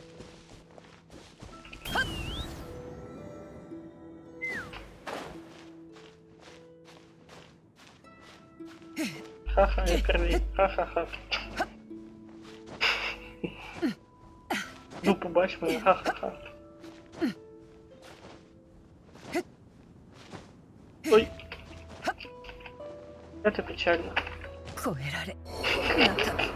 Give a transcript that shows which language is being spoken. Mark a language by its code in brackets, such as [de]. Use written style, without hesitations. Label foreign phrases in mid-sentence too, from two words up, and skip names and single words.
[ru] Ха-ха, я первый. Ха-ха-ха. [uk] Ну, побачь мене, ха-ха-ха. Ой. [ru] Это печально. [ja] 超えられなかった